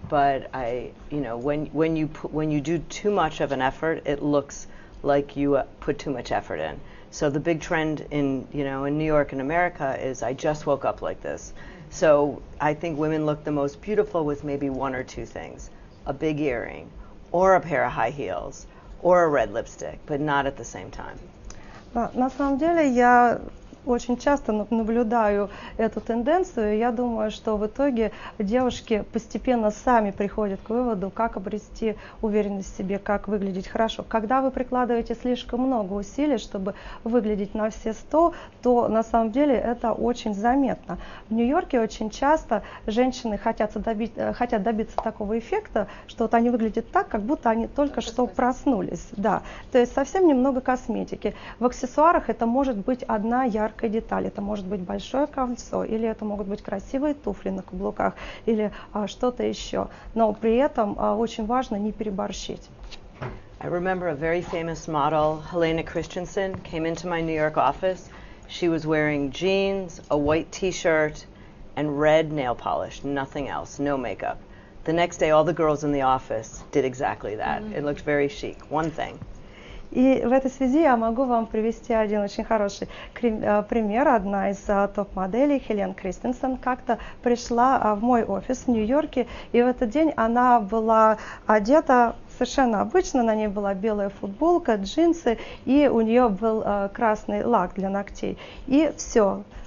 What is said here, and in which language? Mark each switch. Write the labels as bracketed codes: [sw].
[en] But when you do too much of an effort, it looks like you put too much effort in. So the big trend in New York and America is I just woke up like this. So I think women look the most beautiful with maybe one or two things: a big earring, or a pair of high heels, or a red lipstick, but not at the same time. [ru] На самом деле я очень часто наблюдаю эту тенденцию. Я думаю, что в итоге девушки постепенно сами приходят к выводу, как обрести уверенность в себе, как выглядеть хорошо. Когда вы прикладываете слишком много усилий, чтобы выглядеть на все 100, то на самом деле это очень заметно. В Нью-Йорке очень часто женщины хотят добиться такого эффекта, что вот они выглядят так, как будто они только что проснулись. Да. То есть совсем немного косметики. В аксессуарах это может быть одна яркая деталь, это может быть большое кольцо, или это могут быть красивые туфли на каблуках, или что-то еще. Но при этом очень важно не переборщить. [en] I remember a very famous model, Helena Christensen, came into my New York office. She was wearing jeans, a white t-shirt, and red nail polish, nothing else, no makeup. The next day, all the girls in the office did exactly that. It looked very chic, one thing. [ru] И в этой связи я могу вам привести один очень хороший пример. Одна из топ-моделей, Хелен Кристенсен, как-то пришла в мой офис в Нью-Йорке, и в этот день она была одета совершенно обычно, на ней была белая футболка, джинсы, и у нее был красный лак для ногтей. И все.